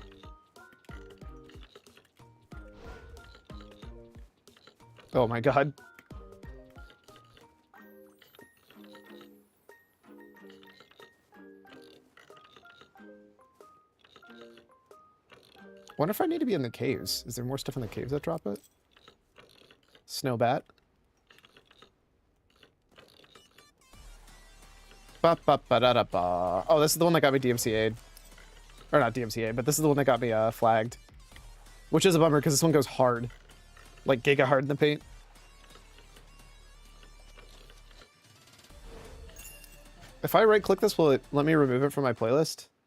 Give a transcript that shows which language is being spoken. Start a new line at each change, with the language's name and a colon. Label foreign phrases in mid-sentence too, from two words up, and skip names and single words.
English: Oh my God. Wonder if I need to be in the caves. Is there more stuff in the caves that drop it? Snow bat. Ba ba ba da da ba. Oh, this is the one that got me DMCA'd. Or not DMCA'd, but this is the one that got me flagged. Which is a bummer because this one goes hard. Like giga hard in the paint. If I right click this, will it let me remove it from my playlist?